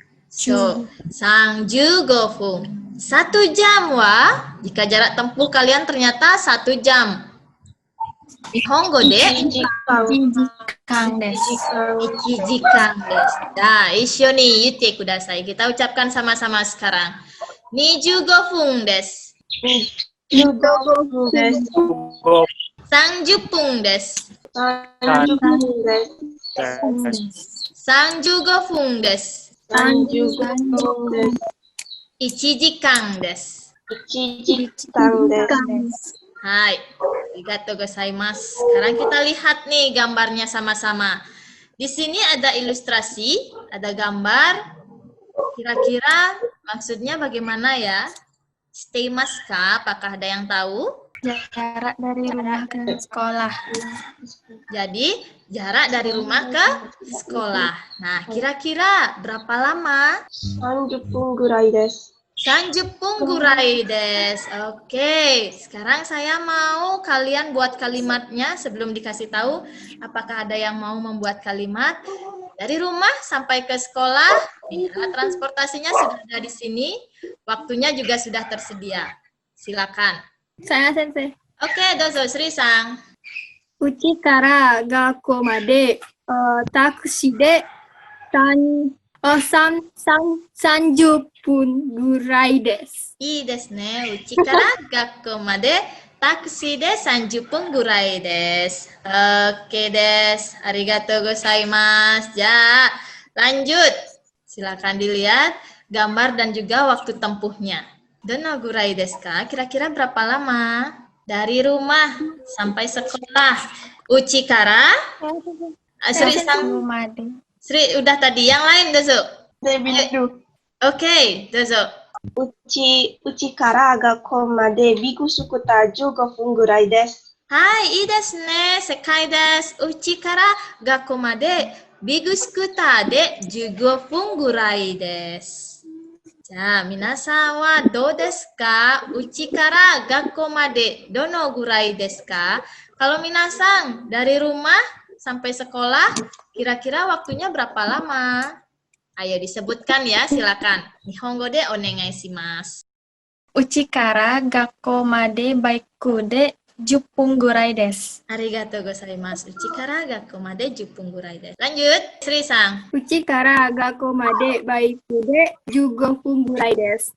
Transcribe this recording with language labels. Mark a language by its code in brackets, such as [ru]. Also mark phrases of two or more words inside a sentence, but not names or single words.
[id] So, 35 分. 1 jam wa. Jika jarak tempuh kalian ternyata 1 jam. [ja] 日本語で 1時間です。 1時間です。Dah, 一緒に言ってください. [id] Kita ucapkan sama-sama sekarang. [ja] 25 分です。 15分です。 Go 30分です。 30分です。 35分です。 35分です。 1時間です。 1時間です。はい、ありがとうございます. [id] Sekarang kita lihat nih gambarnya sama-sama. Di sini ada ilustrasi, ada gambar. Kira-kira maksudnya bagaimana ya? [ja] していますか? [id] Apakah ada yang tahu? Jarak dari rumah ke sekolah. Jadi, jarak dari rumah ke sekolah. Nah, kira-kira berapa lama? [ja] 30 分ぐらいです。 30分ぐらいです. [id] Oke, sekarang saya mau kalian buat kalimatnya sebelum dikasih tahu. Apakah ada yang mau membuat kalimat? Dari rumah sampai ke sekolah, ya, transportasinya sudah ada di sini. Waktunya juga sudah tersedia. Silakan. Saya sensei. Oke, dozo, Sri-sang. [ja] うちから学校までタクシーで30分ぐらいです。いいですね。うちから学校までタクシーで30分ぐらいです。オッケーです. ありがとうございます. [id] Ya, lanjut. Silakan dilihat gambar dan juga waktu tempuhnya. [ja] どのぐらいですか? [id] Kira-kira berapa lama? Dari rumah sampai sekolah. [ja] うちから? [id] Sri-sang. Sri, udah tadi. Yang lain, dozo. Oke, dozo. [ja] うちから学校までビッグスクーター15分ぐらいです。はい、いいですね。正解です。うちから学校までビッグスクーターで15分ぐらいです。じゃあ、皆さんはどうですか？うちから学校までどのぐらいですか ？ [id] Kalau minasang dari rumah sampai sekolah, kira-kira waktunya berapa lama? Ayo disebutkan ya, silakan. [ja] 日本語でお願いします. うちから学校までバイクで10分ぐらいです。ありがとうございます. うちから学校まで10分ぐらいです。 Lanjut, Sri-sang. うちから学校までバイクで15分ぐらいです。